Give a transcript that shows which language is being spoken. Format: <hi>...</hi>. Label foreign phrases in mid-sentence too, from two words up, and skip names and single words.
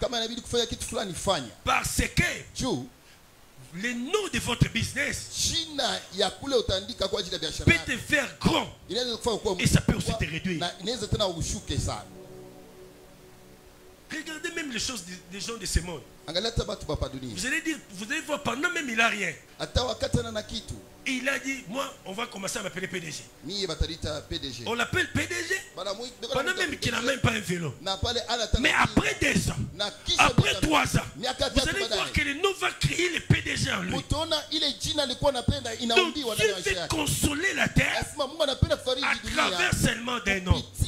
<fr>Parce que le nom de votre business peut te faire grand et ça peut aussi te réduire. Regardez même les choses des gens de ce monde.</fr> <sw>Angalia hata watu hapa dunia.</sw> <fr>Vous allez voir, pendant même il n'a rien.</fr> <sw>Hata wakati ana kitu.</sw> <fr>Et il a dit, moi, on va commencer à m'appeler PDG.</fr> <sw>Mie batalita PDG.</sw> <fr>On l'appelle PDG. Pendant même qu'il n'a même pas un vélo. Mais après 2 ans, après 3 ans, vous allez voir que le nom va créer le PDG en lui. Donc Dieu veut consoler la terre à travers seulement des noms.</fr>